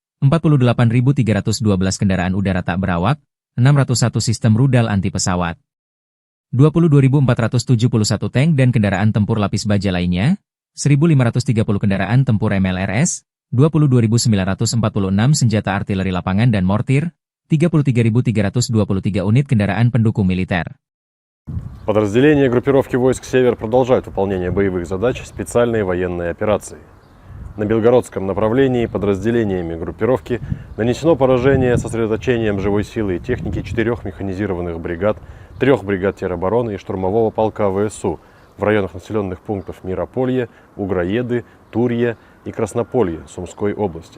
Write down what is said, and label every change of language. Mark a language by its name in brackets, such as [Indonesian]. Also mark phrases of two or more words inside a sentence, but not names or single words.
[Indonesian] 48.312 kendaraan udara tak berawak, 601 sistem rudal anti pesawat, 22.471 tank dan kendaraan tempur lapis baja lainnya, 1.530 kendaraan tempur MLRS, 22.946 senjata artileri lapangan dan mortir, 33.323 unit kendaraan pendukung militer. [Russian] Подразделения группировки войск «Север» продолжают выполнение боевых задач специальной военной операции. На Белгородском направлении подразделениями группировки нанесено поражение сосредоточением живой силы и техники 4 механизированных бригад, 3 бригад теробороны и штурмового полка ВСУ в районах населенных пунктов Мирополье, Угроеды, Турье и Краснополье Сумской области.